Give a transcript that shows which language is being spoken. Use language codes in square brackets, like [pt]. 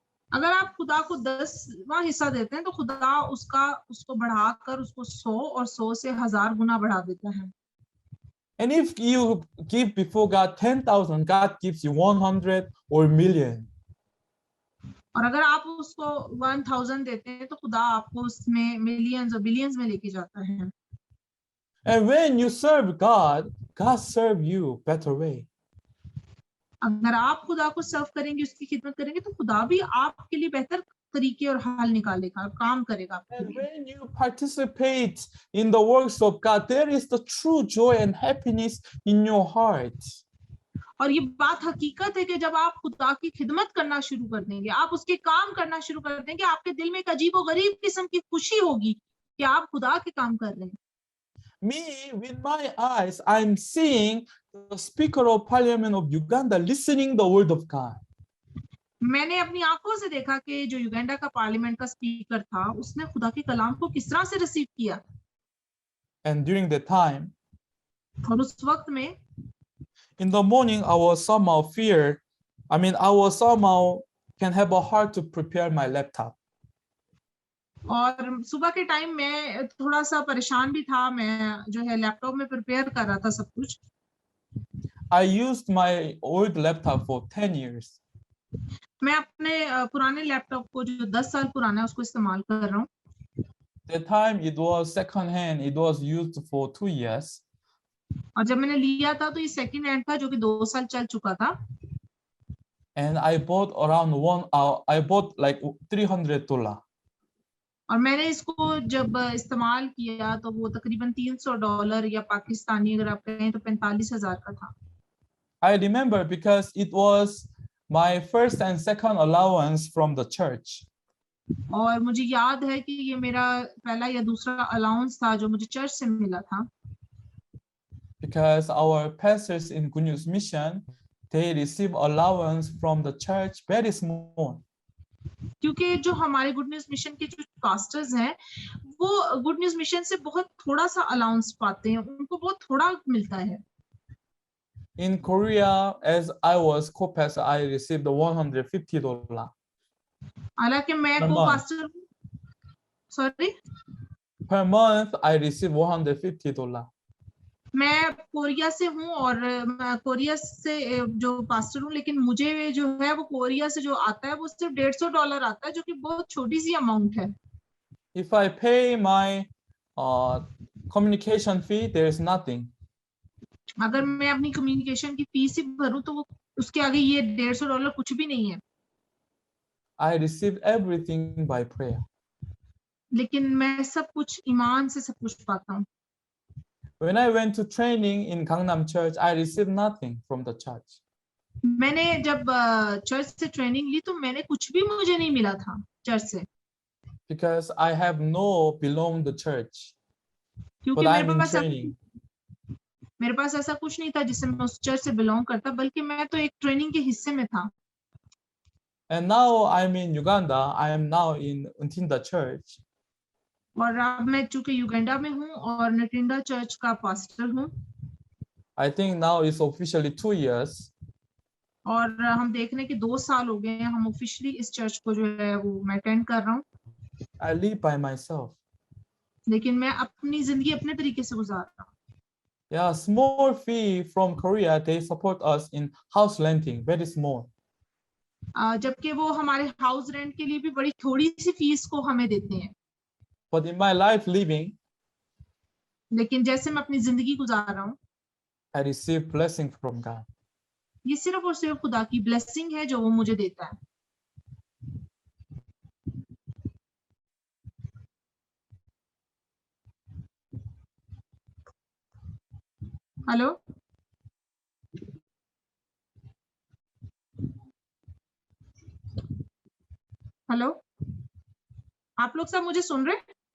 [hi] अगर आप खुदा को 10वां हिस्सा देते हैं तो खुदा उसको बढ़ाकर उसको 100 और 100 से 1000 गुना बढ़ा देता है। [en] And if you give before God 10,000, God gives you 100 or million. [hi] और अगर आप उसको 1000 देते हैं तो खुदा आपको उसमें मिलियंस और बिलियंस में लेके जाता है। [en] And when you serve God, God serve you better way. [hi] अगर आप खुदा को सर्व करेंगे, उसकी खिदमत करेंगे, तो खुदा भी आपके लिए बेहतर तरीके और हल निकालेगा, काम करेगा आपके [en] And [hi] लिए। [en] when you participate in the works of God, there is the true joy and happiness in your heart. [hi] और ये बात हकीकत है कि जब आप खुदा की खिदमत करना शुरू कर देंगे, आप उसके काम करना शुरू कर देंगे, आपके दिल में एक अजीबोगरीब किस्म की खुशी होगी कि आप खुदा के काम कर रहे हैं। [en] Me, with my eyes, I'm seeing the Speaker of Parliament of Uganda listening the word of God. [hi] मैंने अपनी आंखों से देखा कि जो युगांडा का पार्लियामेंट का स्पीकर था, उसने खुदा के कलाम को किस तरह से रिसीव किया। [en] And during that time, [hi] और उस वक्त में [en] in the morning, I was somehow feared. I was somehow can have a heart to prepare my laptop. [hi] और सुबह के टाइम में थोड़ा सा परेशान भी था, मैं जो है लैपटॉप में प्रिपेयर कर रहा था सब कुछ। [en] I used my old laptop for 10 years. [hi] मैं अपने पुराने लैपटॉप को जो 10 साल पुराना है उसको इस्तेमाल कर रहा हूँ। [en] That time it was second hand. It was used for 2 years. [hi] और जब मैंने लिया था तो ये सेकंड हैंड था जो कि 2 साल चल चुका था। [en] And I bought around I bought like $300. [hi] और मैंने इसको जब इस्तेमाल किया तो वो तकरीबन $300 या पाकिस्तानी अगर आप कहें तो 45,000 का था। [en] I remember because it was my first and second allowance from the church. [hi] और मुझे याद है कि ये मेरा पहला या दूसरा अलाउंस था जो मुझे चर्च से मिला था। [en] Because our pastors in Good News Mission, they receive allowance from the church very small. [hi] क्योंकि जो हमारे गुड न्यूज मिशन के जो पास्टर्स हैं वो गुड न्यूज मिशन से बहुत थोड़ा सा अलाउंस पाते हैं, उनको बहुत थोड़ा मिलता है। [en] In Korea, as I was co-pastor, I received $150. [hi] हालांकि मैं [en] Per [hi] को [en] month. Pastor sorry Per month, I received $150. [hi] मैं कोरिया से हूँ और मैं कोरिया से जो पास्टर हूँ, लेकिन मुझे जो है वो कोरिया से जो आता है वो सिर्फ $150 आता है, जो कि बहुत छोटी सी अमाउंट है। [en] If I pay my communication fee, there is nothing. [hi] अगर मैं अपनी कम्युनिकेशन की फीस ही भरूं तो वो उसके आगे ये $150 कुछ भी नहीं है। [en] I received everything by prayer. [hi] लेकिन मैं सब कुछ ईमान से सब कुछ पाता हूँ। [en] When I went to training in Gangnam Church, I received nothing from the church. [hi] मैंने जब चर्च से ट्रेनिंग ली तो मैंने कुछ भी मुझे नहीं मिला था चर्च से। [en] Because I have no belong the church. [hi] क्योंकि [en] But I'm in training. [hi] मेरे पास ऐसा कुछ नहीं था जिससे मैं उस चर्च से बिलोंग करता, बल्कि मैं तो एक ट्रेनिंग के हिस्से में था। [en] And now I'm in Uganda. I am now in Ntinda Church. [hi] और अब मैं चूंकि युगांडा में हूँ और नटिंडा चर्च का पास्टर हूँ। [en] I think now it's officially 2 years. [hi] और हम देख रहे हैं कि 2 साल हो गए हैं हम ऑफिशियली इस चर्च को जो है वो मैं अटेंड कर रहा हूँ। [en] I live by myself. [hi] लेकिन मैं अपनी जिंदगी अपने तरीके से गुजार रहा हूँ। [en] Yeah, small fee from Korea, they support us in house renting, very small. [hi] जबकि वो हमारे हाउस रेंट के लिए भी बड़ी थोड़ी सी फीस को हमें देते हैं। [en] But in my life living, [hi] लेकिन जैसे मैं अपनी जिंदगी गुजार रहा हूँ, [en] I receive blessing from God. [hi] ये सिर्फ और सिर्फ खुदा की ब्लेसिंग है जो वो मुझे देता है। हेलो, हेलो, आप लोग सब मुझे सुन रहे हैं?